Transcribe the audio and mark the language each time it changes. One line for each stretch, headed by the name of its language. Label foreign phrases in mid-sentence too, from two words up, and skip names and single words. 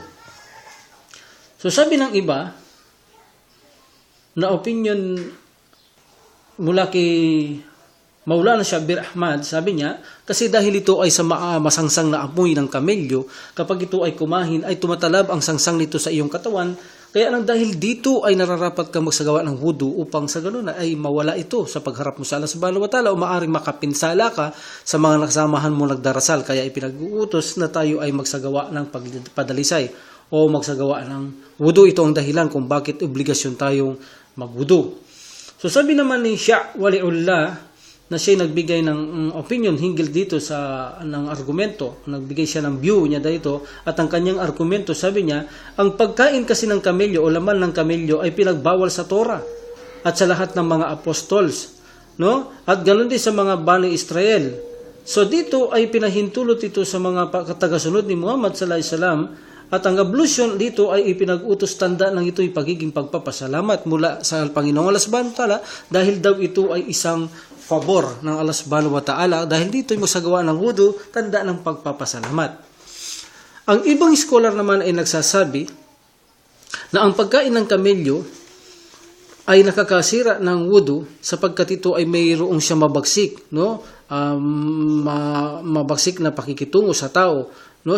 Filipino: So sabi ng iba na opinion mula kay Maulana Shabir Ahmad, sabi niya, kasi dahil ito ay sa masangsang na amoy ng kamelyo, kapag ito ay kumain, ay tumatalab ang sangsang nito sa iyong katawan, kaya nang dahil dito ay nararapat kang magsagawa ng wudu upang sa ganun ay mawala ito sa pagharap mo sa Allah
Arabic: سبحانه وتعالى
Filipino: o maaaring makapinsala ka sa mga nakasamahan mo nagdarasal. Kaya ipinag-uutos na tayo ay magsagawa ng pagpadalisay o magsagawa ng wudu. Ito ang dahilan kung bakit obligasyon tayong magwudu. So sabi naman ni Shia' Waliullah na siya nagbigay ng opinion hinggil dito sa ng argumento, nagbigay siya ng view niya dito at ang kanyang argumento, sabi niya, ang pagkain kasi ng kamelyo o laman ng kamelyo ay pinagbawal sa Torah at sa lahat ng mga apostols, no? At ganoon din sa mga Bani Israel. So dito ay pinahintulot ito sa mga tagasunod ni Muhammad
Arabic: صلى الله عليه وسلم.
Filipino: At ang ablution dito ay ipinag-utos tanda ng ito'y pagiging pagpapasalamat mula sa Panginoong Allah
Arabic: سبحانه وتعالى
Filipino: dahil daw ito ay isang favor ng Allah
Arabic: سبحانه وتعالى
Filipino: dahil dito ay masagawa ng wudu, tanda ng pagpapasalamat. Ang ibang scholar naman ay nagsasabi na ang pagkain ng kamelyo ay nakakasira ng wudu sapagkat ito ay mayroong siya mabagsik, no? Mabagsik na pakikitungo sa tao, no?